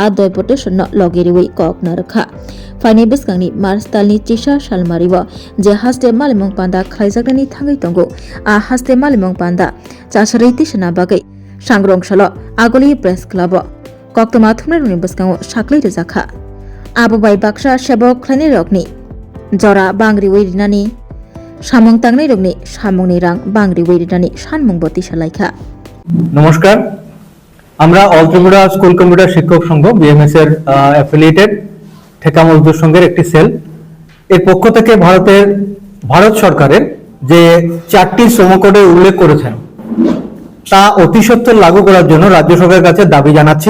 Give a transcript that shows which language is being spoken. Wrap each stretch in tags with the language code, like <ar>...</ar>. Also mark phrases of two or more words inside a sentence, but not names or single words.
<trp>डेपुटेशन लगिरिवै ककना रेखा फाइनि बिस्कांनि मार्चतालनि चिसा सालमारिब जे हास्ते मालमं पांदा खलाइजागनानि थांगै तंगो आ हास्ते मालिमं पांदा चासरैति सना बागै सांग्रंसालो आगलि प्रेस क्लब कक्तमा थुमनानि बसकांगो साकलै रिजाखा आबुबाई बाक्सा सेबक खलानि रकनि जरा बांग्रि वैरिनानि सामं तांनाय रगनि सामंनि रां बांग्रि वैरिनानि सानमं बति सालाइखा।</trp> <bn>नमस्कार, আমরা অল ত্রিপুরা স্কুল কম্পিউটার শিক্ষক সংঘ বিএমএস এর অ্যাফিলিয়েটেড ঠেকা মজদুর সংঘের একটি সেল এর পক্ষ থেকে ভারত সরকারের যে 4টি শ্রম কোডে উল্লেখ করেছেন তা অতি সত্বর লাগু করার জন্য রাজ্য সরকারের কাছে দাবি জানাচ্ছি।</bn>